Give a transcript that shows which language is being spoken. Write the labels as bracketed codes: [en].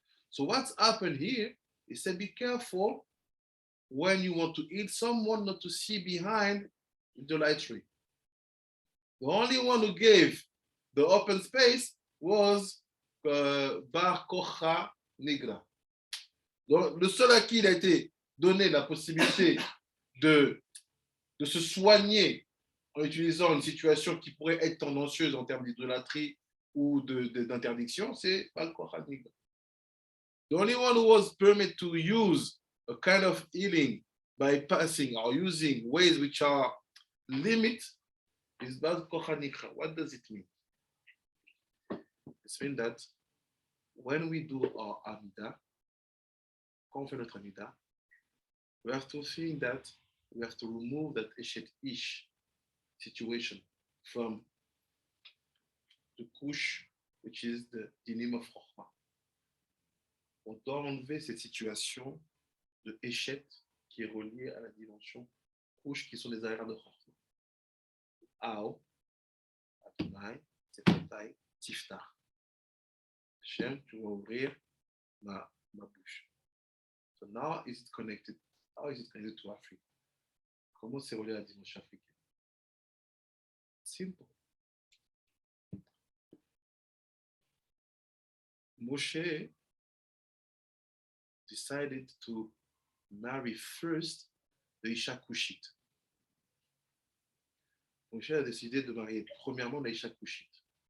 [en] So what's happened here is say be careful when you want to heal someone not to see behind idolatry. The only one who gave the open space was Bar Kocha Negra. [fr] Donc, le seul à qui il a été donné la possibilité de se soigner en utilisant une situation qui pourrait être tendancieuse en termes d'idolâtrie ou d'interdiction, c'est Bar Kocha Negra. [en] The only one who was permitted to use a kind of healing by passing or using ways which are limit is Bar Kocha Negra. What does it mean? It means that when we do our Amida, [fr] quand on fait notre Amida, [en] we have to think that we have to remove that Eshet Ish situation from the Kush, which is the name of Chokhmah. [fr] On doit enlever cette situation de Eshet qui est reliée à la dimension Kush qui sont les arrières de Chokhmah. [he] Ao, Adonai, Tzepotai, Tiftar. [fr] Hashem, tu vas ouvrir ma bouche. [en] So now is it connected? How is it connected to Africa? [fr] Comment c'est relié à la dimension africaine? [en] Simple. Moshe decided to marry first the Isha Kushite. [fr] Moshe a décidé de marier premièrement la Isha Kushite.